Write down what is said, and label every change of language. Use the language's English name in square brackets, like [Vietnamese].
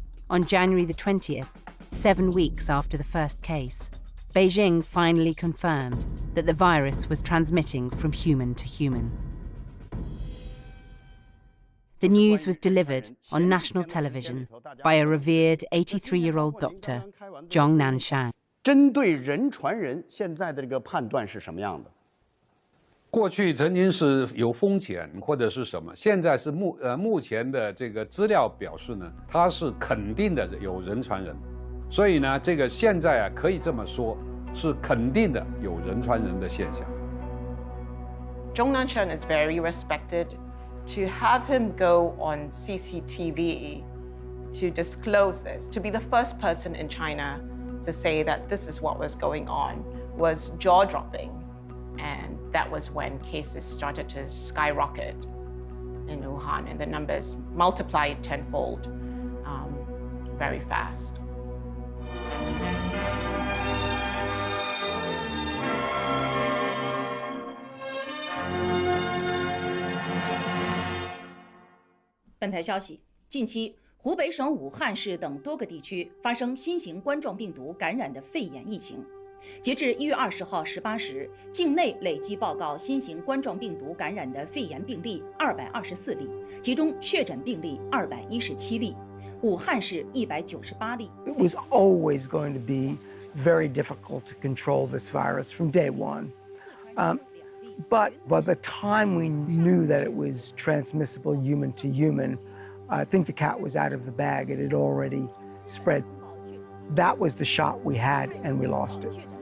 [English] On January the 20th, 7 weeks after the first case, Beijing finally confirmed that the virus was transmitting from human to human. The news was delivered on national television by a revered 83-year-old doctor, Zhong Nanshan. [Chinese] 针对人传人，现在的这个判断是什么样的？过去曾经是有风险或者是什么，现在是目前的这个资料表示呢，它是肯定的有人传人，所以呢，这个现在可以这么说，是肯定的有人传人的现象。 [English] Zhong Nanshan is very respected. To have him go on CCTV to disclose this, to be the first person in China to say that this is what was going on, was jaw-dropping. And that was when cases started to skyrocket in Wuhan, and the numbers multiplied tenfold very fast. [Chinese] 本台消息，近期湖北省武汉市等多个地区发生新型冠状病毒感染的肺炎疫情。截至1月20号18时，境内累计报告新型冠状病毒感染的肺炎病例224例，其中确诊病例217例，武汉市198例。 [English] It was always going to be very difficult to control this virus from day one. But by the time we knew that it was transmissible human to human, I think the cat was out of the bag. It had already spread. That was the shot we had, and we lost it.